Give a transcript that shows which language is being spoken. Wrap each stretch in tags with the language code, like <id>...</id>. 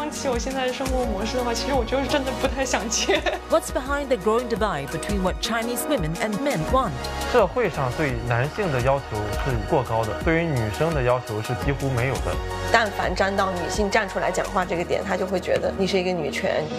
<zh>男主外女主内这种理想一直都没有改变。如果说结婚要让我放弃我现在的生活模式的话，其实我就是真的不太想结。</zh> <en>What's behind the growing divide between what Chinese women and men want?</en> <zh>社会上对男性的要求是过高的，对于女生的要求是几乎没有的。但凡站到女性站出来讲话这个点，她就会觉得你是一个女权。</zh>